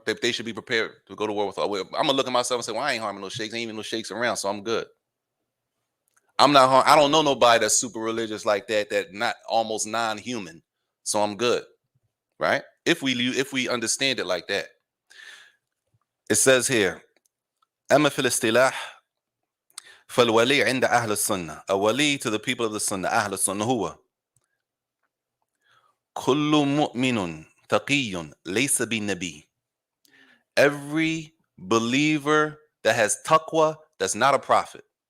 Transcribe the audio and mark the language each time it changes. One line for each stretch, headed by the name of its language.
English: They should be prepared to go to war with Allah. I'm gonna look at myself and say, well, I ain't harming no sheikhs. Ain't even no sheikhs around, so I'm good. I don't know nobody that's super religious like that not almost non-human, so I'm good, right? If we understand it like that. It says here,
Arabic: أما في الاصطلاح فالولي عند أهل السنة.
English: A wali to the people of the Sunnah,
Arabic: أهل السنة هو كل مؤمن تقي ليس بنبي.
English: Every believer that has taqwa that's not a prophet.